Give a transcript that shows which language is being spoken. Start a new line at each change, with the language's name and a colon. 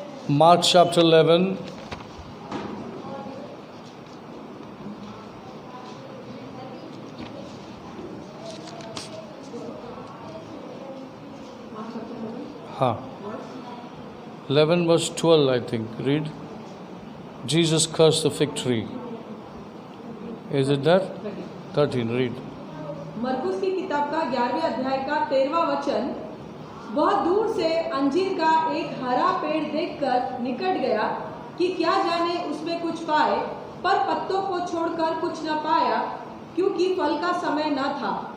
Hindi: Mark chapter 11 हाँ 11
English: verse 12 I think. Read. Jesus cursed the fig tree. Is it that? 13. Read.
Hindi: मरकुस की किताब का 11वें अध्याय का 13वां वचन। वह दूर से अंजीर का एक हरा पेड़ देखकर निकट गया कि क्या जाने उसमें कुछ पाए, पर पत्तों को छोड़कर कुछ न पाया, क्योंकि फल का समय न था।